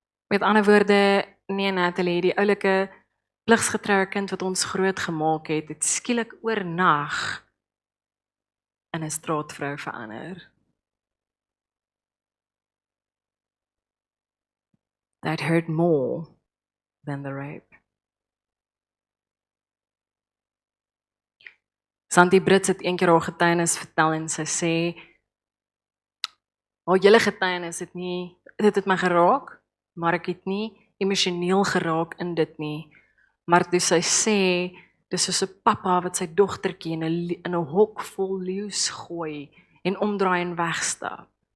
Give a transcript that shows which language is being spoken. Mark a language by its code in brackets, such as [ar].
[af] Met ander woorde, nee Natalie, die oulike pligsgetroue kind wat ons groot gemaak het skielik oornag in 'n straatvrou verander. [en] That hurt more than the rape. [af] Santi Brits het een keer haar getuienis vertel en sy sê, haar hele getuienis dit het my geraak, maar ek het nie emosioneel geraak in dit nie. Maar toe sy sê, dis soos 'n pappa wat sy dogtertjie in 'n hok vol leeu's gooi en omdraai en wegstap.